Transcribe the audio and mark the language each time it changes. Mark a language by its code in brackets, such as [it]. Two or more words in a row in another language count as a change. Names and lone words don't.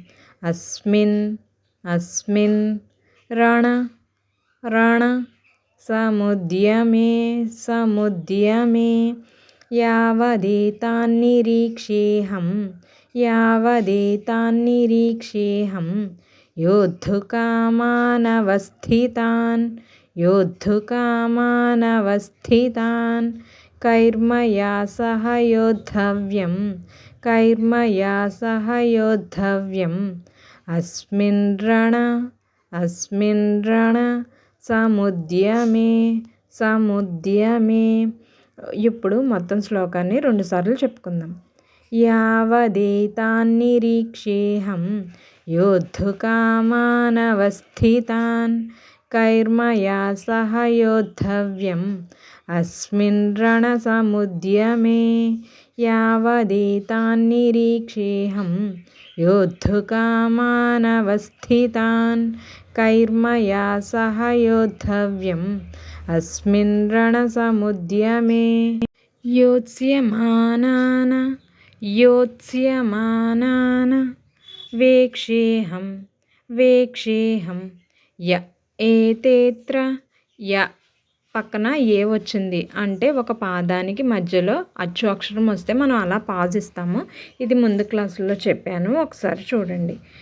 [sa] अस्मिन् रण समुद्यमे यावदेतान् निरीक्षेऽहं योद्धुकामानवस्थितान् कैर्मया सह योद्धव्यम् अस्मिन् रण సముద్యమే. [te] ఇప్పుడు మొత్తం శ్లోకాన్ని 2 సార్లు చెప్పుకుందాం. [sa] यावदेतान् निरीक्षेऽहं యోద్ధుకామానवस्थितान् कैर्मया सह योद्धव्यम् अस्मिन् रणसमुद्यमे यावदेतान् निरीक्षेऽहं योद्धुकामानवस्थितान् कैर्मया सह योद्धव्यम् अस्मिन् रणसमुद्यमे योत्स्यमानान् वेक्षेऽहं एतेऽत्र [te] పక్కన ఏ వచ్చింది అంటే ఒక పాదానికి మధ్యలో అచ్చు అక్షరం వస్తే మనం అలా పాజ్ ఇస్తాము. ఇది ముందు క్లాసులో చెప్పాను, ఒకసారి చూడండి.